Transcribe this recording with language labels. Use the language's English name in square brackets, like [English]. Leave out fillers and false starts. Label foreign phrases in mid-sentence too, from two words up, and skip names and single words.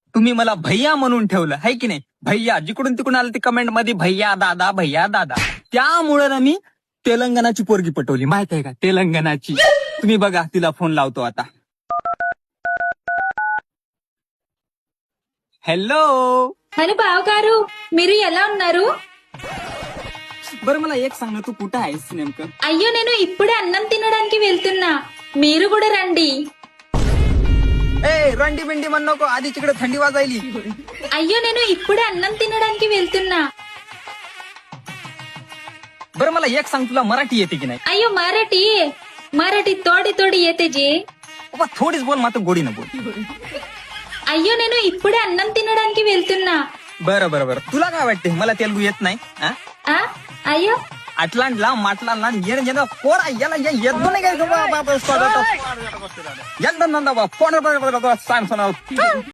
[Marathi] तुम्ही मला भैया म्हणून ठेवलं है की नाही. भैया जिकडून तिकडून आलं ते कमेंट मध्ये भैया दादा त्यामुळे ना मी तेलंगणाची पोरगी पटवली माहित आहे का. तेलंगणाची. तुम्ही बघा तिला फोन लावतो आता. [Telugu] హలో హలో బావగారు మీరు ఎలా ఉన్నారు? [Marathi] बरं मला एक सांग ना, तू कुठं आहेस नेमकं? [Telugu] అయ్యో నేను ఇప్పుడే అన్నం తినడానికి వెళ్తున్నా, మీరు కూడా రండి. [Marathi] ए रंडी बिंडी म्हण नको, आधी तिकडे थंडी वाजायली. [Telugu] అయ్యో నేను ఇప్పుడే అన్నం తినడానికి వెళ్తున్నా. [Marathi] बरं मला एक सांग, तुला मराठी येते की नाही? అయ్యో मराठी थोडी थोडी येते जी. बाबा थोडीच बोल, मात्र गोडी न बोल. [Telugu] అయ్యో నేను ఇప్పుడే అన్నం తినడానికి వెళ్తున్నా. [Marathi] बरं तुला काय वाटते मला तेलगू येत नाही? [Telugu] ఆ అయ్యో అట్లాంటిలా మాట్లాడాలా ఏదో పోరా ఎలా ఎద్దు